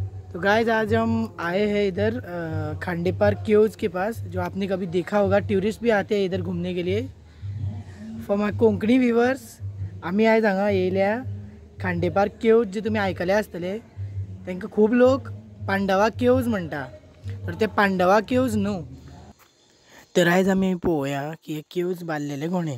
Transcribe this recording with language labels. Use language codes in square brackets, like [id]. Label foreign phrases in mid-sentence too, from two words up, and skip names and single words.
[hi] तो गाइस आज हम आए हैं इधर खांडेपार केव्स के पास, जो आपने कभी देखा होगा। टूरिस्ट भी आते हैं इधर घूमने के लिए। [en] for my Konkani viewers, [kok] आम्ही आयज हांगा येयल्या खांडेपार केव्स, जे तुम्ही आयकले आसतले। तांकां खूब लोक पांडवा केव्स म्हणटा, तर ते पांडवा केव्स न्हू। तर आयज आमी पळोवया की हे केव्स बांदलेले कोणें।